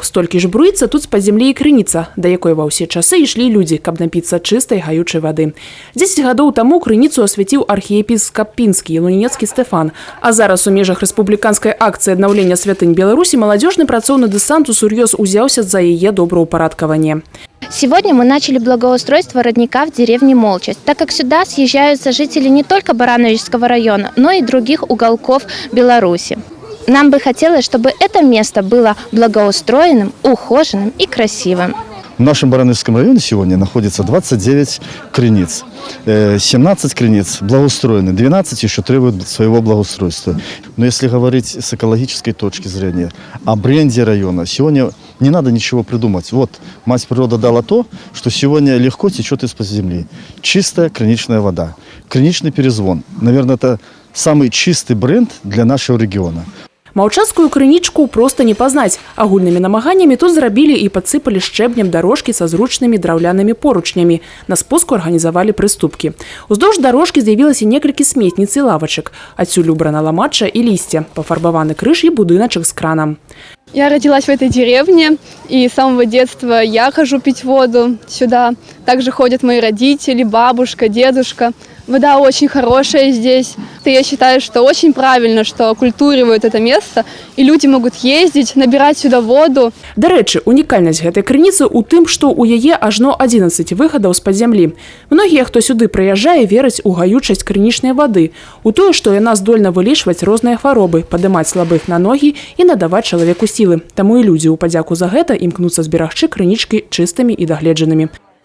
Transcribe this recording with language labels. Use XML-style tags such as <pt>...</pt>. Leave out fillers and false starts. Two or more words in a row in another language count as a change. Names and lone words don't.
<be>Столькі ж бруіцца тут з-пад зямлі і крыніца, да якой ва ўсе часы ішлі людзі, каб напіцца чыстай гаючай вады. 10 гадоў таму крыніцу асвяціў архіепіскап Пінскі і Лунінецкі Стэфан. А зараз у межах рэспубліканскай акцыі аднаўлення святынь Беларусі маладзёжны працоўны дэсант усур'ёз узяўся за яе добраўпарадкаванне.</be> <ru>Сегодня мы начали благоустройство родника в деревне Молчасть, так как сюда съезжаются жители не только Барановичского района, но и других уголков Беларуси. Нам бы хотелось, чтобы это место было благоустроенным, ухоженным и красивым. В нашем Барановичском районе сегодня находится 29 крыниц. 17 крыниц благоустроены, 12 еще требуют своего благоустройства. Но если говорить с экологической точки зрения о бренде района, сегодня не надо ничего придумать. Вот мать природа дала то, что сегодня легко течет из-под земли. Чистая крыничная вода, крыничный перезвон. Наверное, это самый чистый бренд для нашего региона.</ru> <be>Маўчацкую крынічку проста не пазнаць. Агульнымі намаганнямі тут зрабілі і падсыпалі шчэбнем дарожкі са зручнымі драўлянымі поручнямі. На спуску арганізавалі прыступкі. Уздоўж дарожкі з'явілася некалькі сметніц і лавачак. Адсюль убрана ламачча і лісце, пафарбаваны крыж і будыначак з кранам.</be> <ru>Я родилась в этой деревне, и с самого детства я хожу пить воду сюда. Также ходят мои родители, бабушка, дедушка. Вода очень хорошая здесь. Я считаю, что очень правильно, что окультуривают это место, и люди могут ездить, набирать сюда воду.</ru> <be>Дарэчы, унікальнасць гэтай крыніцы ў тым, што ў яе ажно 11 выхадаў з-пад зямлі. Многія, хто сюды прыязджае, вераць у гаючасць крынічнай вады, у тое, што яна здольна вылечваць розныя хваробы, падымаць слабых на ногі і надаваць чалавеку сілы. Таму і людзі ў падзяку за гэта імкнуцца зберагчы крынічкі чыстымі і дагледжанымі.</be>